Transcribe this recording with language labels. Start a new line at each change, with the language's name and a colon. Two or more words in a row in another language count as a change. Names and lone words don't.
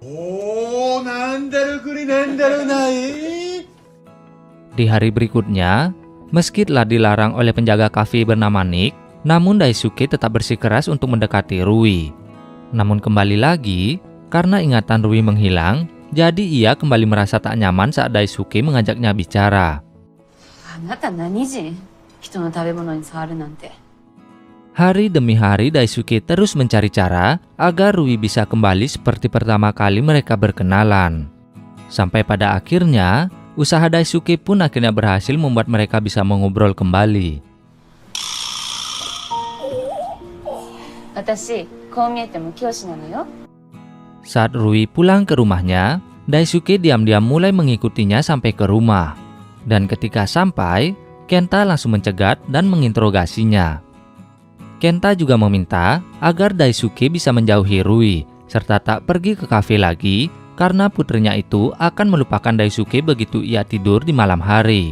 Indonesian: Di hari berikutnya, meski telah dilarang oleh penjaga kafe bernama Nick, namun Daisuke tetap bersikeras untuk mendekati Rui. Namun kembali lagi, karena ingatan Rui menghilang, jadi ia kembali merasa tak nyaman saat Daisuke mengajaknya bicara.
Japanese: あなた何人？人の食べ物に触るなんて。
Indonesian: Hari demi hari Daisuke terus mencari cara agar Rui bisa kembali seperti pertama kali mereka berkenalan. Sampai pada akhirnya, usaha Daisuke pun akhirnya berhasil membuat mereka bisa mengobrol kembali.
Japanese: 私、こう見えても教師なのよ。
Indonesian: Saat Rui pulang ke rumahnya, Daisuke diam-diam mulai mengikutinya sampai ke rumah. Dan ketika sampai, Kenta langsung mencegat dan menginterogasinya. Kenta juga meminta agar Daisuke bisa menjauhi Rui, serta tak pergi ke kafe lagi karena putrinya itu akan melupakan Daisuke begitu ia tidur di malam hari.